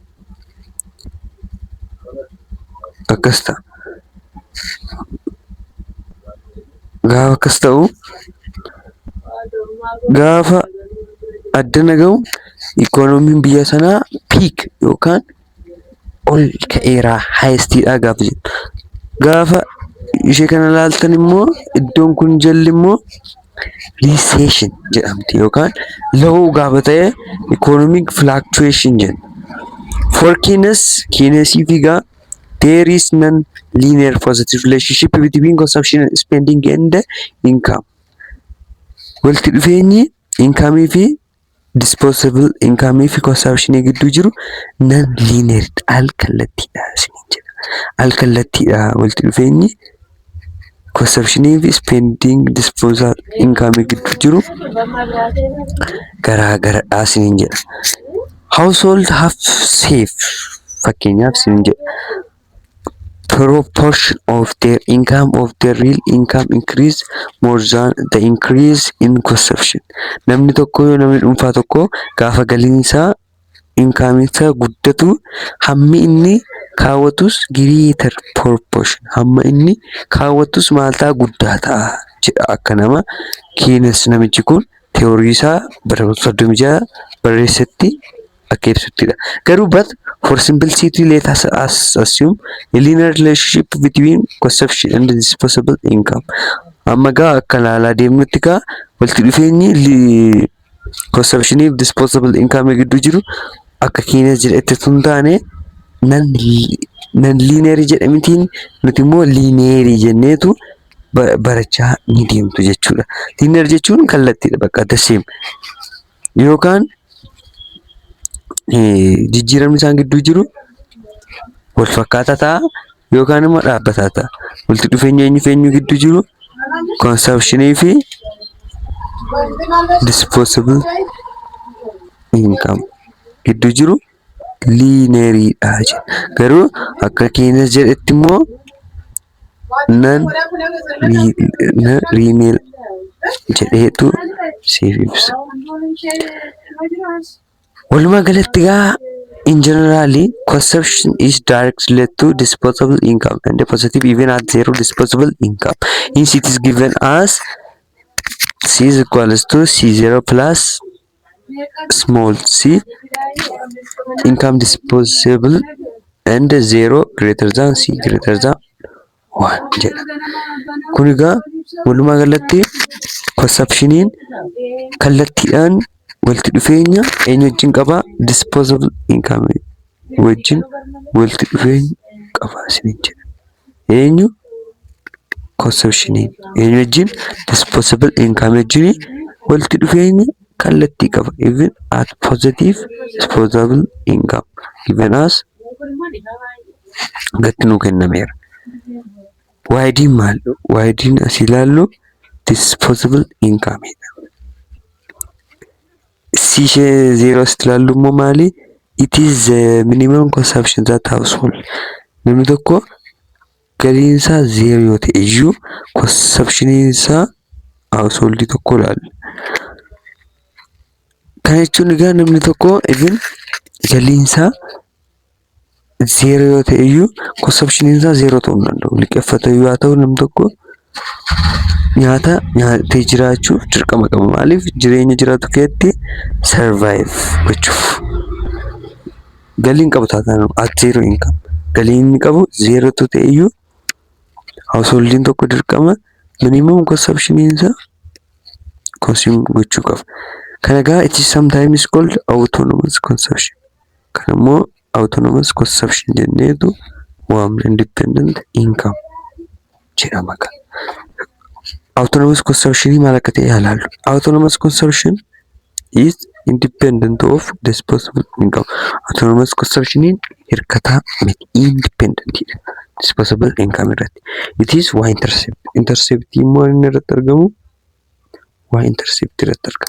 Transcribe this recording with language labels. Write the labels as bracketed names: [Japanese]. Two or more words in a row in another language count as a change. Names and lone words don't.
[Oromo] Gaafa akkas ta'u gaafa addana gahu ikoonomiin biyya sanaa piik yookaan ol ka'eeraa haayestiidhaa gaafa jennu. Gaafa ishee kana ilaaltan immoo iddoon kun jalli immoo recession jedhamti yookaan low gaafa ta'e [English] economic fluctuation [Oromo] jenna. [English] For Keynes figa there is non-linear positive relationship between consumption and spending and income. [Oromo] Walitti dhufeenyi income fi [English] disposable income [Oromo] fi consumption gidduu jiru non-linear alkallattiidha isiniin jedha. Alkallattiidha walitti dhufeenyi consumption fi [English] spending disposable income [Oromo] gidduu jiru garaagaradha isiniin jedha. [English] Household have saved [Oromo] fakkeenyaaf isiniin jedha. [English] Proportion of their income of their real income increase more than the increase in consumption. [Oromo] Namni dhuunfaa tokko gaafa galiin isaa income isaa guddatu hammi inni kaawwatus [English] greater proportion [Oromo] hamma inni kaawwatus maal ta'a guddaa ta'a jedha akka nama Keynes namichi kun teorii isaa bara 36 barreessetti akka ibsuttidha. [English] Garuu but for simplicity let us assume a linear relationship between consumption and disposable income. [Oromo] Amma gaa akka ilaalaa deemnutti gaa walitti dhufeenyi consumption fi [English] disposable income [Oromo] gidduu jiru akka Keynes jedhetti tun taane non-linear jedhamitiin nuti immoo linear jenneetu barachaa ni deemtu jechuudha. Linear jechuun kallattiidha bakka [English] the same [Oromo] yookaan jijjiiramni isaan gidduu jiru wal fakkaataa ta'a yookaan immoo dhaabbataa ta'a. Walitti dhufeenya eenyu gidduu jiru consumption fi [English] disposable income [Oromo] gidduu jiru linearidha jedha. Garuu akka Keynes jedhetti immoo non-linear jedheetu siif ibsa. Walumaa galatti gaa [English] in generally consumption is directly related to disposable income and the positive even at zero disposable income. Hence it is given as C is equals to C0 plus small c income disposable and 0 greater than c greater than 1 jedha. [Oromo] Kun egaa walumaa galatti consumptioniin kallattiidhaan walitti dhufeenya eenyu wajjin qaba? [English] Disposable income [Oromo] wajjin walitti dhufeenya qaba isiniin jedha. Eenyu? Consumptioniin eenyu wajjin? [English] Disposable income [Oromo] wajjin walitti dhufeenya kallattii qaba. [English] Even at positive disposable income given as [Oromo] gatti nuu kennameera. Waayidiin maal? Waayidiin asii ilaallu [English] disposable income [Oromo] dha. C0 asitti ilaallu immoo maali? [English] It is the minimum consumption that household. [Oromo] Namni tokko galiin isaa 0 yoo ta'e iyyuu consumptioniin isaa householdii tokko ilaalla. Kana jechuun egaa namni tokko even galiin isaa 0 yoo ta'e iyyuu consumptioniin isaa 0 ta'uu hin danda'u. Liqeeffata yoo ta'u namni tokko nyaata nyaatee jiraachuuf dirqama qaba. Maaliif? Jireenya jiraatu keessatti survive gochuuf. galiin qabu taatan [English] at zero income [Oromo] galiin inni qabu zero tu ta'eyyuu householdin tokko dirqama [English] minimum consumption [Oromo] isaa consume gochuu qaba. Kana egaa [English] it is sometimes called autonomous consumption. [Oromo] Kan immoo [English] autonomous consumption [Oromo] jenneetu waamna [English] independent income [Oromo] jedhama kan. [English] Autonomous consumption [Oromo] maal akka ta'e ilaallu. [English] Autonomous consumption is independent of disposable income. Autonomous consumption [Oromo] hirkataa miti [English] independent disposable income [Oromo] irratti. [English] It is waa intercept. [Oromo] Intercept immoo inni irratti argamu waa intercept irratti argamu.